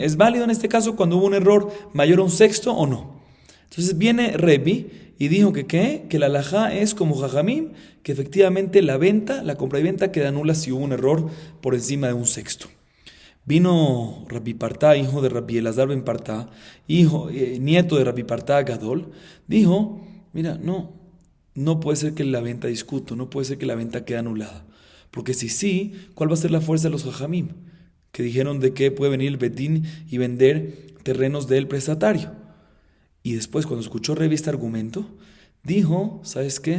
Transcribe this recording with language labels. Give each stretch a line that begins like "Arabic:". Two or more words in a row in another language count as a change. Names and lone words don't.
Spanish: ¿Es válido en este caso cuando hubo un error mayor a un sexto o no? Entonces viene Rebi y dijo que la halajá es como Jajamim, que efectivamente la compra y venta queda nula si hubo un error por encima de un sexto. Vino Rabbi Partá, hijo de Rabbi Elazar ben Partá, nieto de Rabbi Partá Gadol, dijo, mira, no puede ser que la venta discuto, no puede ser que la venta quede anulada. Porque si sí, ¿cuál va a ser la fuerza de los Jajamim? Que dijeron de que puede venir el Betín y vender terrenos del prestatario. Y después, cuando escuchó Revi este argumento, dijo, ¿sabes qué?